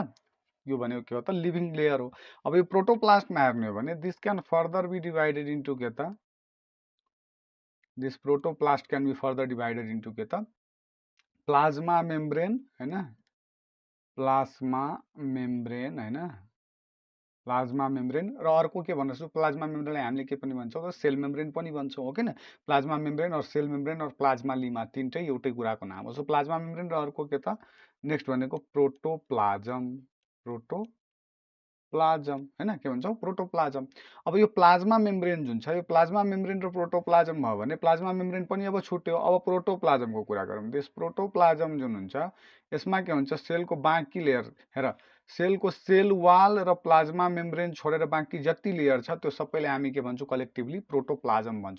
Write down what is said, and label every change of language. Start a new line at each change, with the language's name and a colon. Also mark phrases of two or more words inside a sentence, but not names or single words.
Nepali: यो भनेको के हो त
English: living layer
Nepali: हो. अब यो प्रोटोप्लास्टमा हेर्ने हो भने
English: this can further be divided into
Nepali: के त
English: this protoplast can be further divided into
Nepali: के त
English: plasma membrane
Nepali: हैन.
English: plasma membrane हैन. plasma membrane
Nepali: र अर्को के भन्नुस् प्लाज्मा मेम्ब्रेनलाई हामीले के पनि भन्छौं त
English: cell membrane
Nepali: पनि भन्छौं हो किन.
English: plasma membrane or cell membrane or plasmalemma
Nepali: तीनटै एउटै कुराको नाम हो. सो
English: plasma membrane
Nepali: र अर्को के त नेक्स्ट भनेको प्रोटोप्लाज्म. प्रोटोप्लाज्म हैन. के भन्छौं प्रोटोप्लाज्म. अब यो
English: plasma membrane
Nepali: जुन छ यो
English: plasma membrane
Nepali: र प्रोटोप्लाज्म भयो भने
English: plasma membrane
Nepali: पनि अब छुट्यो. अब प्रोटोप्लाज्मको कुरा गरौँ. त्यस प्रोटोप्लाज्म जुन हुन्छ यसमा के हुन्छ सेलको बाँकी लेयर हेर सेलको
English: cell wall
Nepali: र
English: plasma membrane
Nepali: छोडेर बाँकी जति लेयर छ त्यो सबैले हामी के भन्छौं
English: collectively protoplasm
Nepali: भन्छौं.